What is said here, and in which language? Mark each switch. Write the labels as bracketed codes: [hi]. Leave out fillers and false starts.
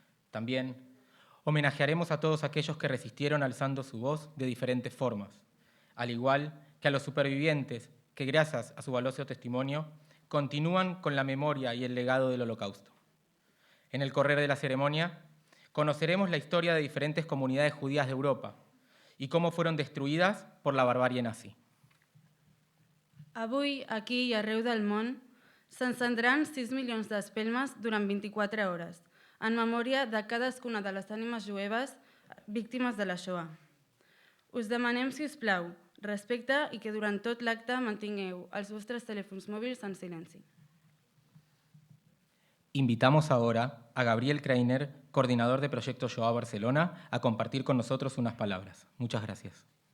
[es] También homenajearemos a todos aquellos que resistieron alzando su voz de diferentes formas, al igual que a los supervivientes que, gracias a su valioso testimonio, continúan con la memoria y el legado del Holocausto. En el correr de la ceremonia, conoceremos la historia de diferentes comunidades judías de Europa y cómo fueron destruidas por la barbarie nazi. [ca] Avui, aquí i arreu del món, s'encendran 6 milions d'espelmes durant 24 hores, en memòria de cadascuna de les ànimes jueves víctimes de la Shoah. Us demanem, si us plau, respecte i que durant tot l'acte mantingueu els vostres telèfons mòbils en silenci. [es] Invitamos ahora a Gabriel Kreiner, coordinador de Proyecto Shoah Barcelona, a compartir con nosotros unas palabras. Muchas gracias.